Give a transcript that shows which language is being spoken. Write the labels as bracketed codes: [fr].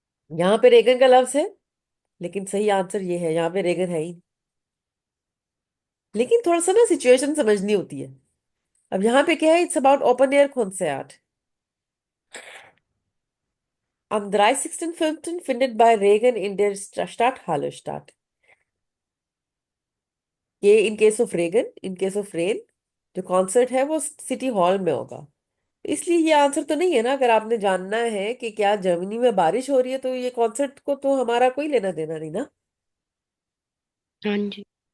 [hi] यहाँ पे रेगन का लफ्ज है, लेकिन सही आंसर ये है, यहाँ पे रेगन है ही नहीं। लेकिन थोड़ा सा ना सिचुएशन समझनी होती है। अब यहाँ पे क्या है, it's about open air concert. [de] Am 30.05. findet bei Regen in der Stadthalle statt। [hi] ये in case of Reagan, in case of rain, जो कॉन्सर्ट है वो सिटी हॉल में होगा। इसलिए ये आंसर तो नहीं है ना। अगर आपने जानना है कि क्या जर्मनी में बारिश हो रही है, तो ये कॉन्सर्ट को तो हमारा कोई लेना देना नहीं ना। हाँ जी।